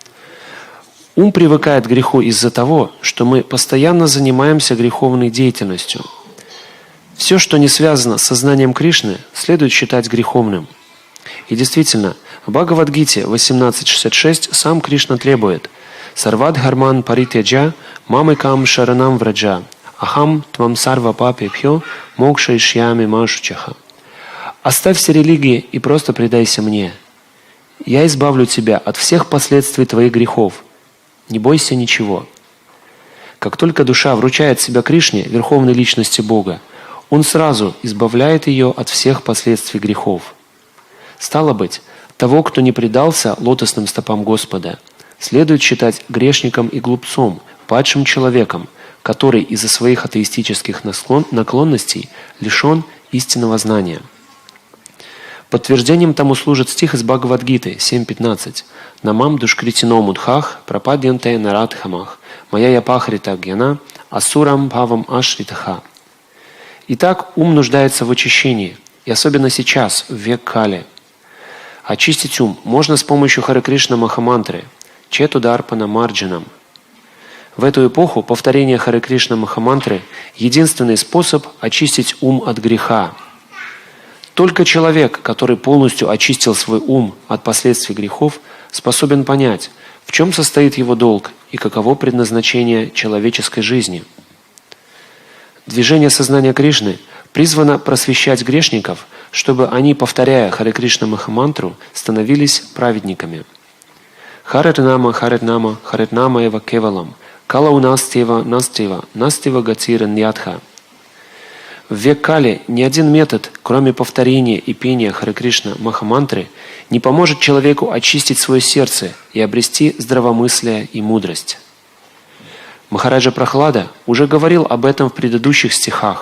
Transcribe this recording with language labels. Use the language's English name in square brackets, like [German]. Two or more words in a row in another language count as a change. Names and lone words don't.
[Russian] Ум привыкает к греху из-за того, что мы постоянно занимаемся греховной деятельностью. Все, что не связано с сознанием Кришны, следует считать греховным. И действительно, в Бхагавад-гите 18.66 сам Кришна требует [Sanskrit] «सर्व धर्मान् परित्यज्य मामेकं शरणं व्रज अहं त्वां सर्व पापेभ्यो मोक्षयिष्यामि मा शुचः». [Russian] Оставь все религии и просто предайся мне. Я избавлю тебя от всех последствий твоих грехов. Не бойся ничего. Как только душа вручает себя Кришне, Верховной Личности Бога, Он сразу избавляет ее от всех последствий грехов. Стало быть, того, кто не предался лотосным стопам Господа, следует считать грешником и глупцом, падшим человеком, который из-за своих атеистических наклонностей лишен истинного знания. Подтверждением тому служит стих из Бхагавад-гиты 7.15. [Sanskrit] «न मां दुष्कृतिनो मूढाः प्रपद्यन्ते नराधमाः मायया अपहृत ज्ञाना आसुरं भावम् आश्रिताः». [Russian] Итак, ум нуждается в очищении, и особенно сейчас, в век Кали. Очистить ум можно с помощью Харе Кришна Махамантры [Sanskrit] चेतोदर्पण मार्जनम्. [Russian] В эту эпоху повторение Харе Кришна Махамантры – единственный способ очистить ум от греха. Только человек, который полностью очистил свой ум от последствий грехов, способен понять, в чем состоит его долг и каково предназначение человеческой жизни. Движение сознания Кришны призвано просвещать грешников, чтобы они, повторяя Харе Кришна Махамантру, становились праведниками. [Sanskrit] हरेर्नाम, हरेर्नाम, हरेर्नाम एव केवलम्, कलौ नास्त्येव, नास्त्येव, नास्त्येव गतिरन्यथा. [Russian] В век Кали ни один метод, кроме повторения и пения Харе Кришна Махамантры, не поможет человеку очистить свое сердце и обрести здравомыслие и мудрость. Махараджа Прахлада уже говорил об этом в предыдущих стихах.